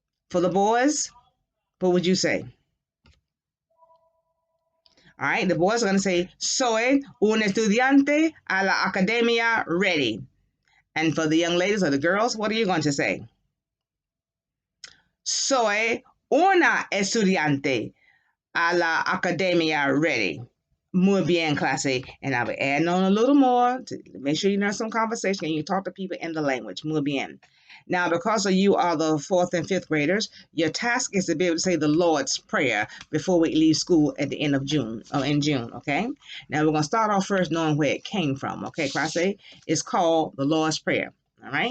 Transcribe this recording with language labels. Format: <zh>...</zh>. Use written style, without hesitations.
<en>For the boys, what would you say? All right, the boys are going to say,</en> <es>soy un estudiante a la Academia Ready.</es> <en>And for the young ladies or the girls, what are you going to say?</en> <es>Soy una estudiante a la Academia Ready. Muy bien, clase.</es> <en>And I'll be adding on a little more to make sure you know some conversation and you talk to people in the language. Muy bien. Now, because of you are the 4th and 5th graders, your task is to be able to say the Lord's Prayer before we leave school at the end of June, or in June, okay? Now, we're going to start off first knowing where it came from, okay, clase? It's called the Lord's Prayer, all right?</en>